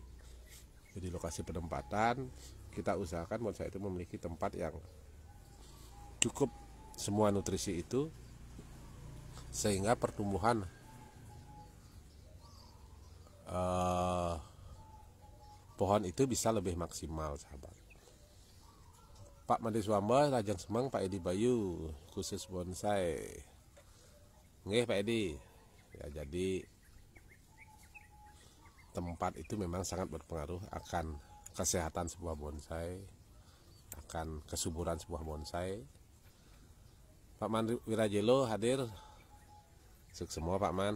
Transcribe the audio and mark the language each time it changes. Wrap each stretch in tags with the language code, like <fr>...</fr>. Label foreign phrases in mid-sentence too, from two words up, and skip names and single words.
<id>Jadi lokasi penempatan kita usahakan bonsai itu memiliki tempat yang cukup semua nutrisi itu, sehingga pertumbuhan pohon itu bisa lebih maksimal sahabat. Pak Made Swamba Rajang Semang, Pak Edi Bayu khusus bonsai. Nggih Pak Edi. Ya, jadi tempat itu memang sangat berpengaruh akan kesehatan sebuah bonsai, akan kesuburan sebuah bonsai. Pak Man Wirajelo hadir. Sukses semua Pak Man.</id>